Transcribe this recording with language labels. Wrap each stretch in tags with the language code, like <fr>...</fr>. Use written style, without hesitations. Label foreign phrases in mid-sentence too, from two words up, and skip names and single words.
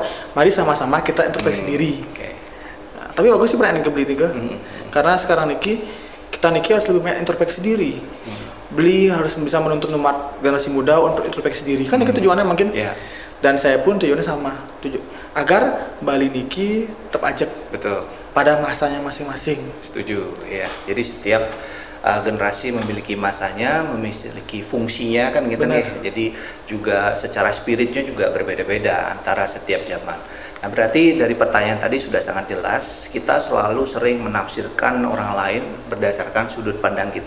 <id>Mari sama-sama kita introspeksi diri. Nah, tapi bagus sih pertanyaan yang beli nika, karena sekarang niki kita harus lebih banyak introspeksi diri. Beli harus bisa menuntut umat generasi muda untuk introspeksi diri. Kan itu tujuannya mungkin. Dan saya pun tujuannya sama. agar Bali niki tetap ajak Betul. pada masanya masing-masing. Setuju, ya. Jadi setiap generasi memiliki masanya, memiliki fungsinya kan gitu Benar. nih. Jadi juga secara spiritnya juga berbeda-beda antara setiap zaman. Nah, berarti dari pertanyaan tadi sudah sangat jelas, kita selalu sering menafsirkan orang lain berdasarkan sudut pandang kita,</id>